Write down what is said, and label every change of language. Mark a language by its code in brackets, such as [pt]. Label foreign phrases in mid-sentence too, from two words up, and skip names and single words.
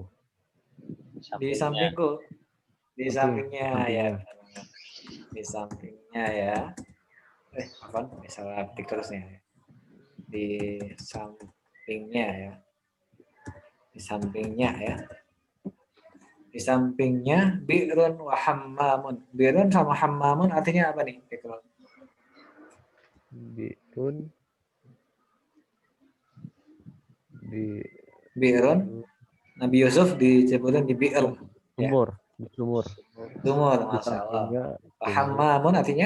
[id] Di sampingku, di sampingnya ya, sampingnya. di sampingnya ya. Apa? Misalnya ketik terus nih. Di sampingnya ya, di sampingnya ya. Di sampingnya [ar] بئرٌ وحمّامٌ. [id] Bi'run sama hammamun artinya apa nih? Bi'run Bi'run. Nabi Yusuf disebutin di bi'r. Sumur, sumur. Sumur, masalah. Hammamun artinya?